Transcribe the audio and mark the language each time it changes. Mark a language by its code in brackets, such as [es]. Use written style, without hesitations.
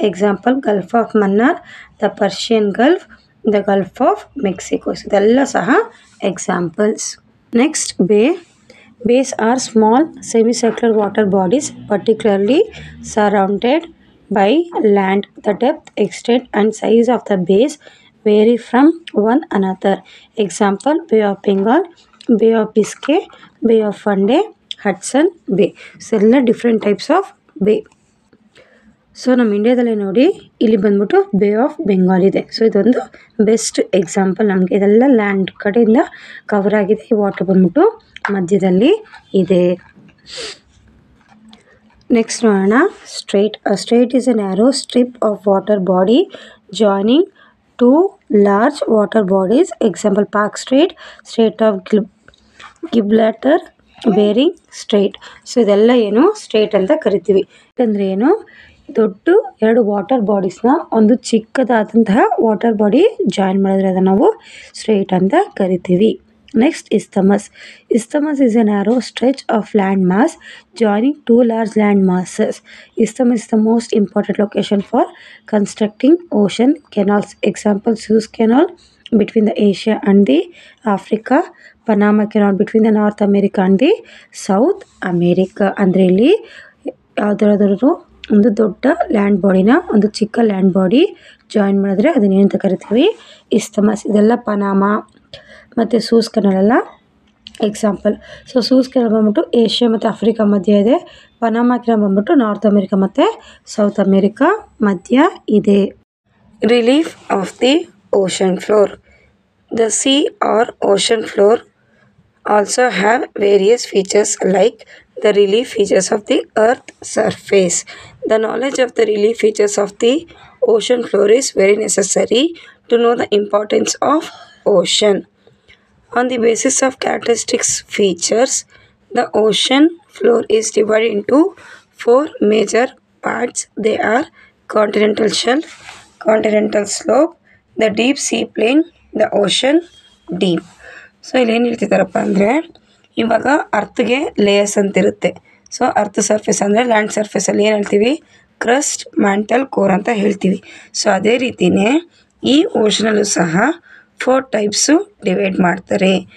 [en] Example, gulf of Mannar, the Persian gulf, the gulf of Mexico. [kn] ಇದೆಲ್ಲ ಸಹ examples. [en] Next bays are small semicircular water bodies particularly surrounded by land. The depth, extent and size of the bays vary from one another. Example, Bay of Bengal, Bay of Biscay, Bay of Fundy, Hudson Bay. [kn] So ಎಲ್ಲ different types of ಬೇ. So ನಮ್ಮ ಇಂಡಿಯಾದಲ್ಲೇ ನೋಡಿ, ಇಲ್ಲಿ ಬಂದ್ಬಿಟ್ಟು bay of Bengal ಇದೆ. So ಇದೊಂದು best example. ನಮಗೆ ಇದೆಲ್ಲ ಲ್ಯಾಂಡ್ ಕಡೆಯಿಂದ ಕವರ್ ಆಗಿದೆ. ಈ ವಾಟರ್ ಬಂದ್ಬಿಟ್ಟು ಮಧ್ಯದಲ್ಲಿ ಇದೆ. ನೆಕ್ಸ್ಟ್ ನೋಡೋಣ [en] Strait. Strait is a narrow strip of water body joining two large water bodies. Example Palk strait, strait of Gibraltar, Bering strait. [kn] So ಇದೆಲ್ಲ ಏನು ಸ್ಟ್ರೇಟ್ ಅಂತ ಕರಿತೀವಿ. ಅಂದರೆ ಏನು, ದೊಡ್ಡ ಎರಡು ವಾಟರ್ ಬಾಡೀಸ್ನ ಒಂದು ಚಿಕ್ಕದಾದಂತಹ ವಾಟರ್ ಬಾಡಿ ಜಾಯಿನ್ ಮಾಡಿದ್ರೆ ಅದನ್ನು ನಾವು ಸ್ಟ್ರೇಟ್ ಅಂತ ಕರಿತೀವಿ. Next isthmus. [en] Isthmus is a narrow stretch of land mass joining two large land masses. Isthmus is the most important location for constructing ocean canals. Example, Suez Canal between the Asia and the Africa, Panama Canal between the North America and the South America. [kn] ಅಂದರೆ ಇಲ್ಲಿ ಯಾವುದಾದ್ರೂ ಒಂದು ದೊಡ್ಡ land ಬಾಡಿನ ಒಂದು ಚಿಕ್ಕ land body join ಮಾಡಿದ್ರೆ ಅದನ್ನೇನಂತ ಕರಿತೀವಿ, ಇಸ್ತಮಸ್. ಇದೆಲ್ಲ ಪನಾಮಾ ಮತ್ತು ಸೂಸ್ ಕೆನಾಲ್ ಎಲ್ಲ ಎಕ್ಸಾಂಪಲ್. ಸೊ ಸೂಸ್ ಕೆನಾಲ್ ಬಂದ್ಬಿಟ್ಟು ಏಷ್ಯಾ ಮತ್ತು ಆಫ್ರಿಕಾ ಮಧ್ಯ ಇದೆ. ಪನಾಮಾ ಕೆನಾಲ್ ಬಂದ್ಬಿಟ್ಟು ನಾರ್ತ್ ಅಮೇರಿಕಾ ಮತ್ತು ಸೌತ್ ಅಮೇರಿಕಾ ಮಧ್ಯ ಇದೆ. [en] Relief of the ocean floor. The sea or ocean floor also have various features like the relief features of the earth surface. The knowledge of the relief features of the ocean floor is very necessary to know the importance of ocean. On the basis of characteristics features, the ocean floor is divided into four major parts. They are continental shelf, continental slope, the deep sea plain, the ocean deep. [kn] So ಇಲ್ಲಿ ಏನು ಹೇಳ್ತಿದ್ದಾರಪ್ಪ ಅಂದರೆ, ಇವಾಗ ಅರ್ತ್ಗೆ layers ಅಂತಿರುತ್ತೆ. So earth surface ಅಂದರೆ land ಸರ್ಫೇಸಲ್ಲಿ ಏನು ಹೇಳ್ತೀವಿ, crust, mantle, core ಅಂತ ಹೇಳ್ತೀವಿ. ಸೊ ಅದೇ ರೀತಿಯೇ ಈ ಓಷನಲ್ಲೂ ಸಹ 4 ಟೈಪ್ಸು ಡಿವೈಡ್ ಮಾಡ್ತಾರೆ.